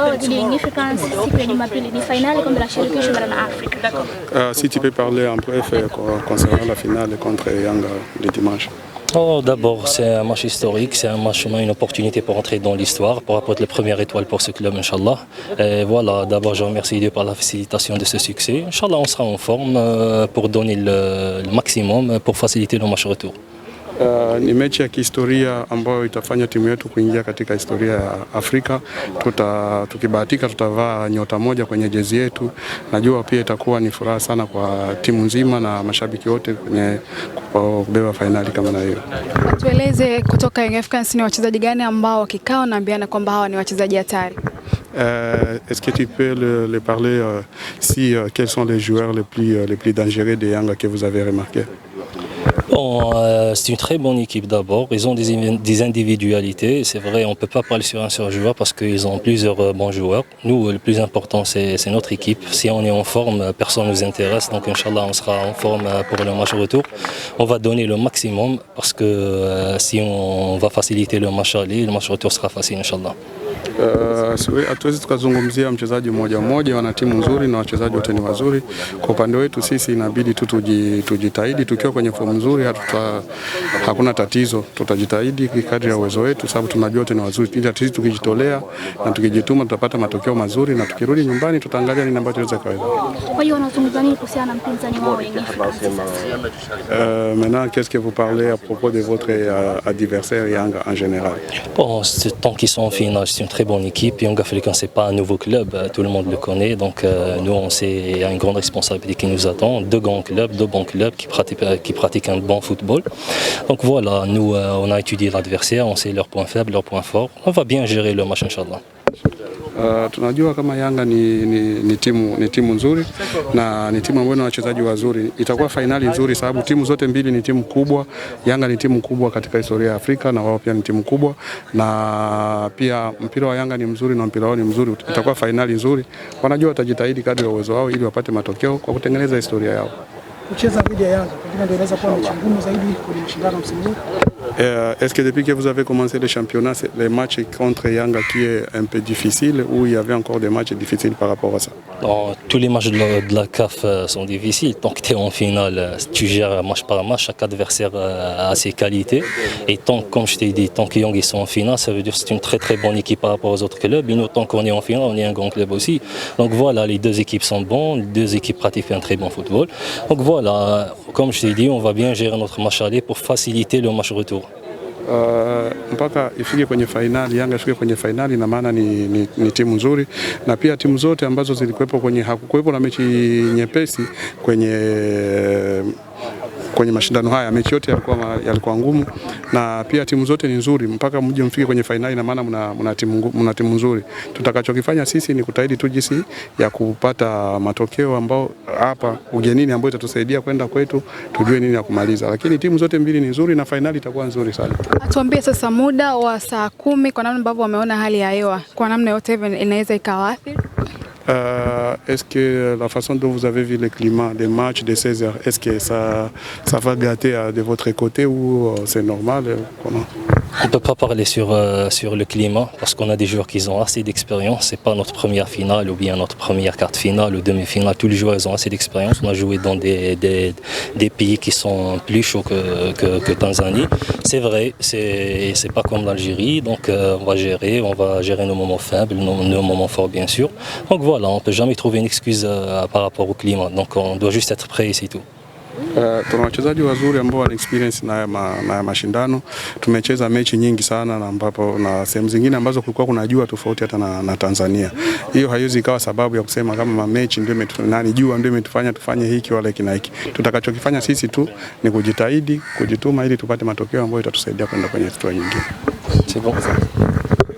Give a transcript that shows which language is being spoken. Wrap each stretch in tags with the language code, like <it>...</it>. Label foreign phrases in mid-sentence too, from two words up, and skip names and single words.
<sw>yao dhidi ya Young Africans siku ya Jumapili ni finali kombe la shirikisho barani Afrika.</sw> <fr>Si tu peux parler en bref concernant la finale contre Yanga le dimanche. Oh, d'abord, c'est un match historique, c'est un match, une opportunité pour entrer dans l'histoire, pour apporter la première étoile pour ce club,</fr> <ar>إن شاء الله.</ar> <fr>Et voilà, d'abord, je remercie Dieu par la facilitation de ce succès.</fr> <ar>إن شاء الله,</ar> <fr>on sera en forme pour donner le maximum pour faciliter le match retour.</fr> <sw>Ni mechi ya kihistoria ambayo itafanya timu yetu kuingia katika historia ya Afrika. Tukibahatika tutavaa nyota moja kwenye jezi yetu. Najua pia itakuwa ni furaha sana kwa timu nzima na mashabiki wote kwenye kubeba finali kama na hiyo. Tueleze kutoka Young Africans ni wachezaji gani ambao wakikao naambiana kwamba hawa ni wachezaji hatari?</sw> <fr>Est-ce que tu peux le parler quels sont les joueurs les plus dangereux de Yanga que vous avez remarqué? Bon, c'est une très bonne équipe d'abord, ils ont des individualités, c'est vrai on ne peut pas parler sur un seul joueur parce qu'ils ont plusieurs bons joueurs. Nous le plus important c'est notre équipe, si on est en forme personne ne nous intéresse, donc</fr> <ar>إن شاء الله</ar> <fr>on sera en forme pour le match retour. On va donner le maximum parce que si on va faciliter le match aller, le match retour sera facile</fr> <ar>إن شاء الله.</ar> <sw>Hatuwezi tukazungumzia mchezaji mmoja mmoja, wana timu nzuri na wachezaji wote ni wazuri. Kwa upande wetu sisi inabidi tu tujitahidi, tukiwa kwenye fomu nzuri hakuna tatizo, tutajitahidi kadri ya uwezo wetu sababu tunajua wote ni wazuri. Ila sisi tukijitolea na tukijituma tutapata matokeo mazuri na tukirudi nyumbani tutaangalia nini ambacho tunaweza kaweza. Kwa hiyo wanazungumza nini kuhusiana na mpinzani wao Young Africans?</sw> <fr>Maintenant qu'est-ce que vous parlez à propos de votre adversaire Yanga en général? Bon, tant qu'ils sont en finale, c'est une très bonne équipe. Young Africans, c'est pas un nouveau club, tout le monde le connaît. Donc nous, on sait qu'il y a une grande responsabilité qui nous attend. Deux grands clubs, deux bons clubs qui pratiquent un bon football. Donc voilà, nous, on a étudié l'adversaire, on sait leurs points faibles, leurs points forts. On va bien gérer le match,</fr> <ar>إن شاء الله.</ar> <sw>Tunajua kama Yanga ni timu nzuri na ni timu ambayo ina wachezaji wazuri. Itakuwa finali nzuri sababu timu zote mbili ni timu kubwa. Yanga ni timu kubwa katika historia ya Afrika na wao pia ni timu kubwa, na pia mpira wa Yanga ni mzuri na mpira wao ni mzuri. Itakuwa finali nzuri. Wanajua watajitahidi kadri ya uwezo wao ili wapate matokeo kwa kutengeneza historia yao. Kucheza dhidi ya Yanga pengine ndio inaweza kuwa mechi ngumu zaidi kwenye mashindano msimu huu.</sw> <fr>Est-ce que depuis que vous avez commencé le championnat, les matchs contre Yanga qui est un peu difficile ou il y avait encore des matchs difficiles par rapport à ça? Non, tous les matchs de la CAF sont difficiles. Tant que tu es en finale, tu gères match par match, chaque adversaire a ses qualités. Et comme je t'ai dit, tant que Young sont en finale, ça veut dire que c'est une très très bonne équipe par rapport aux autres clubs. Et nous, tant qu'on est en finale, on est un grand club aussi. Donc voilà, les deux équipes sont bonnes, les deux équipes pratiquent un très bon football. Donc voilà, comme je t'ai dit, on va bien gérer notre match aller pour faciliter le match retour.</fr> <sw>Mpaka ifike kwenye finali, Yanga ifike kwenye finali na maana ni timu nzuri, na pia timu zote ambazo zilikuwepo hakukuwepo na mechi nyepesi kwenye mashindano haya. Mechi yote yalikuwa ngumu na pia timu zote ni nzuri mpaka mje mfike kwenye finali na maana mna timu nzuri. Tutakachokifanya sisi ni kutahidi tu jinsi ya kupata matokeo ambao hapa ugenini ambao itatusaidia kwenda kwetu tujue nini ya kumaliza, lakini timu zote mbili ni nzuri na finali itakuwa nzuri sana. Atuambie sasa muda wa saa 10 kwa namna ambavyo wameona hali ya hewa kwa namna yote inaweza ikawaathiri.</sw> <fr>Est-ce que la façon dont vous avez vu le climat des matchs de 16h, est-ce que ça va gâter de votre côté ou c'est normal? Comment? On ne peut pas parler sur le climat parce qu'on a des joueurs qui ont assez d'expérience. Ce n'est pas notre première finale ou bien notre première quart de finale ou demi-finale. Tous les joueurs ont assez d'expérience. On a joué dans des pays qui sont plus chauds que Tanzanie. C'est vrai, c'est pas comme l'Algérie. Donc on va gérer nos moments faibles, nos moments forts bien sûr. Donc voilà, on ne peut jamais trouver une excuse par rapport au climat. Donc on doit juste être prêt et c'est tout.</fr> <sw>Tuna wachezaji wazuri ambao wana experience na mashindano. Tumecheza mechi nyingi sana na sehemu zingine ambazo kulikuwa kuna jua tofauti hata na Tanzania. Hiyo haiwezi ikawa sababu ya kusema kama mechi ndio jua ndio imetufanya tufanye hiki wala hiki na hiki. Tutakachokifanya sisi tu ni kujitahidi, kujituma ili tupate matokeo ambayo itatusaidia kwenda kwenye hatua nyingine.</sw> <fr>C'est bon.</fr>